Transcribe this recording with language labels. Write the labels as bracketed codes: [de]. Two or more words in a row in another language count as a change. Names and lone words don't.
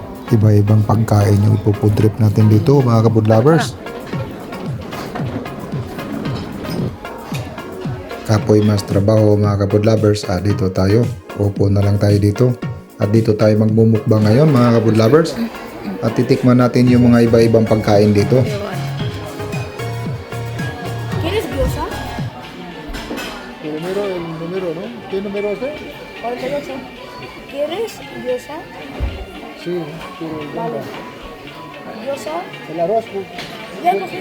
[tl] iba-ibang pagkain yung ipo- [en] food trip [tl] natin dito mga [en] ka-food lovers. [tl] Kapoy mas trabaho mga [en] ka-food lovers. [tl] Dito tayo. Upo na lang tayo dito. At dito tayo magmumukbang ngayon mga [en] ka-food lovers. [tl] At titikman natin yung mga iba-ibang pagkain dito. [es] ¿Quieres gyoza? El número, ¿no? ¿Qué número es? 48. ¿Quieres gyoza? Sí, quiero el Vale. Gyoza. El arroz. Ya cogí.